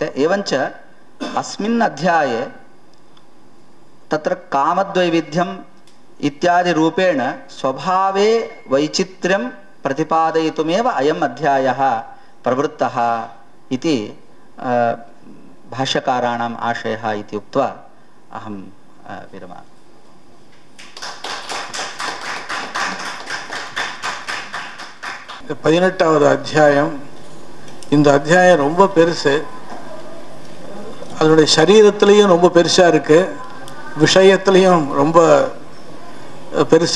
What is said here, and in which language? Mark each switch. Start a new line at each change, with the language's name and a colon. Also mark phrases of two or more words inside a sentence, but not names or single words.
Sanskrit: एवञ्च अस्मिन् अध्याये तत्र कामद्वैविध्यं इत्यादि रूपेण स्वभावे वैचित्र्यं प्रतिपादयितुमेव अयम् अध्यायः प्रवृत्तः इति भाष्यकाराणाम् आशयः इति उक्त्वा अहं विरमामि.
Tamil: பதினெட்டாவது அத்தியாயம். இந்த அத்தியாயம் ரொம்ப பெருசு. அதனுடைய சரீரத்திலையும் ரொம்ப பெருசாக இருக்கு, விஷயத்திலையும் ரொம்ப பெருசு.